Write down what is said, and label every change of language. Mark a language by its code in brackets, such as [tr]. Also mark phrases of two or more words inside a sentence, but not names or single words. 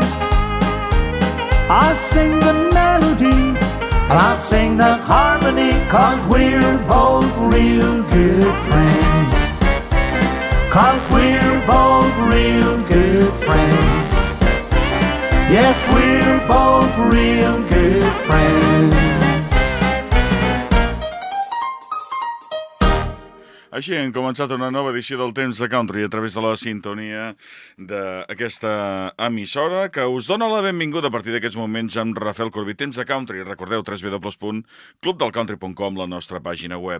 [en] I'll sing the melody, and I'll sing the harmony, 'cause we're both real good friends. 'Cause we're both real good friends. Yes, we're both real good friends. [ca] Així hem començat una nova edició del Temps de Country a través de la sintonia d'aquesta emissora que us dona la benvinguda a partir d'aquests moments amb Rafael Corbí. Temps de Country, recordeu, www.clubdelcountry.com, la nostra pàgina web.